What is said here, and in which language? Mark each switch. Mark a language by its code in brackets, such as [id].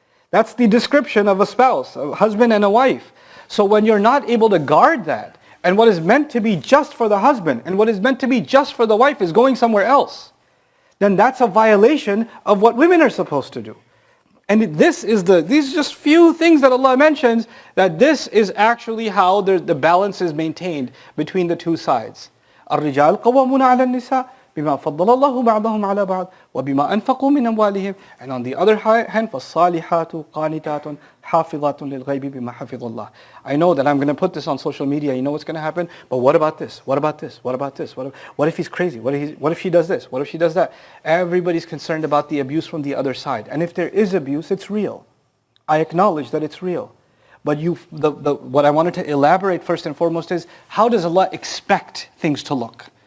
[en] That's the description of a spouse, a husband and a wife. So when you're not able to guard that, and what is meant to be just for the husband and what is meant to be just for the wife is going somewhere else, then that's a violation of what women are supposed to do. And these are just few things that Allah mentions, that this is actually how the balance is maintained between the two sides. [ar] الرجال قوامون على النساء بما فضل الله بعضهم على بعض وبما أنفقوا من أموالهم. [en] And on the other hand, [ar] فالصالحات قانتات حافظات للغيب بما حفظ الله. [en] I know that I'm going to put this on social media. You know what's going to happen? But what about this? What about this? What about this? What if he's crazy? What if she does this? What if she does that? Everybody's concerned about the abuse from the other side. And if there is abuse, it's real. I acknowledge that it's real. But what I wanted to elaborate first and foremost is, how does Allah expect things to look?